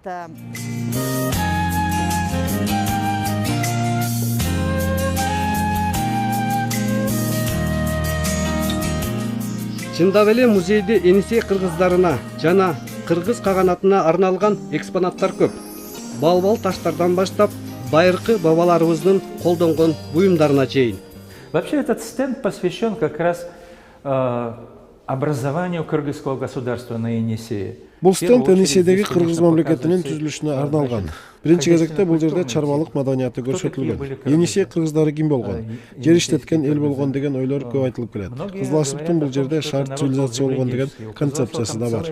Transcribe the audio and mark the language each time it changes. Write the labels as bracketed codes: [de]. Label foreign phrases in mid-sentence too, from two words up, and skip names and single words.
[ky] Чындап эле музейде Енисей кыргыздарына жана кыргыз каганатына арналган экспонаттар көп. Балбал таштардан баштап байыркы бабаларыбыздын колдонгон буюмдарына чейин. [ru] Вообще этот стенд посвящен как раз образованию кыргызского государства на Енисее. [ky] Бул стенд Енисейдеги кыргыз мамлекетинин түзүлүшүнө арналган. Биринчи кезекте бул жерде чарбалык маданияты көрсөтүлгөн. Енисей кыргыздары ким болгон, жер иштеткен эл болгон деген ойлор көп айтылып келет. Кызыл Асыптын бул жерде шаар цивилизация болгон деген концепциясы да бар.